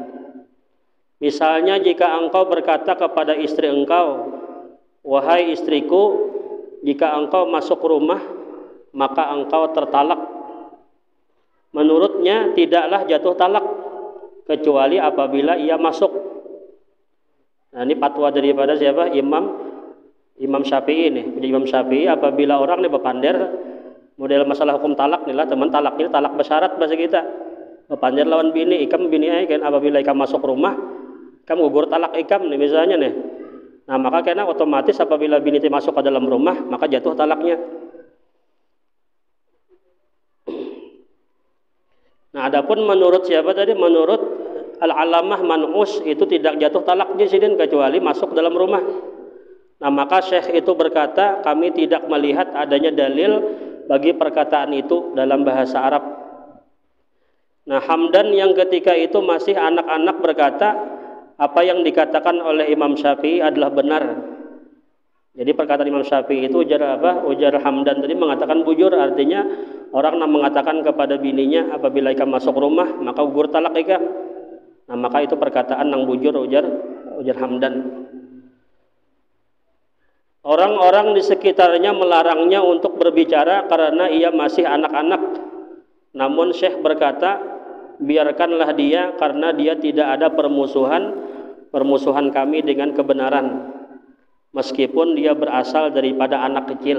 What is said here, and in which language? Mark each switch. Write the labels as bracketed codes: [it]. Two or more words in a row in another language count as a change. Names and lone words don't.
[id] Misalnya jika engkau berkata kepada istri engkau, wahai istriku, jika engkau masuk rumah maka engkau tertalak, menurutnya tidaklah jatuh talak kecuali apabila ia masuk. Nah, ini fatwa daripada siapa? Imam Syafi'i ini. [bjn] Imam Syafi'i apabila orang ini berpandir model masalah hukum talak nih lah, teman, talak ini talak bersyarat bahasa kita. Berpandir lawan bini, ikam bini kan apabila ikam masuk rumah, ikam gugur talak ikam nih misalnya nih. [id] Nah, maka karena otomatis apabila bini masuk ke dalam rumah, maka jatuh talaknya. Nah, adapun menurut siapa tadi? Menurut Al-Alamah Man'us itu tidak jatuh talaknya sidin kecuali masuk dalam rumah. Nah, maka Syekh itu berkata, kami tidak melihat adanya dalil bagi perkataan itu dalam bahasa Arab. Nah, Hamdan yang ketika itu masih anak-anak berkata, apa yang dikatakan oleh Imam Syafi'i adalah benar. Jadi perkataan Imam Syafi'i itu ujar apa? Ujar Hamdan tadi mengatakan bujur, artinya orang yang mengatakan kepada bininya apabila [bjn] ikam masuk rumah maka gugur talak ikam. [id] Nah, maka itu perkataan yang bujur, ujar Hamdan. Orang-orang di sekitarnya melarangnya untuk berbicara karena ia masih anak-anak. Namun Syekh berkata, biarkanlah dia karena dia tidak ada permusuhan kami dengan kebenaran, meskipun dia berasal daripada anak kecil.